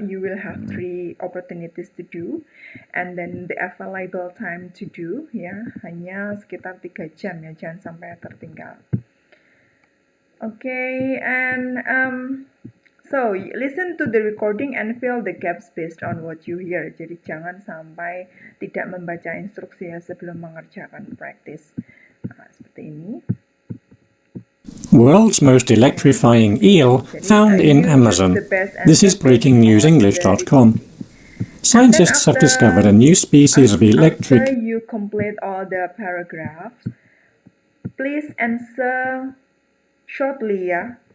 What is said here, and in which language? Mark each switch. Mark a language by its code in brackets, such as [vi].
[en] You will have 3 opportunities to do, and then the available time to do ya, [id] hanya sekitar 3 jam ya, jangan sampai tertinggal. [en] Okay, and so listen to the recording and fill the gaps based on what you hear. [id] Jadi jangan sampai tidak membaca instruksi ya sebelum mengerjakan practice. Nah, seperti ini. [en] World's most electrifying eel found in Amazon. This is breakingnewsenglish.com. Scientists have discovered a new species of electric... After you complete all the paragraphs, please answer shortly ya.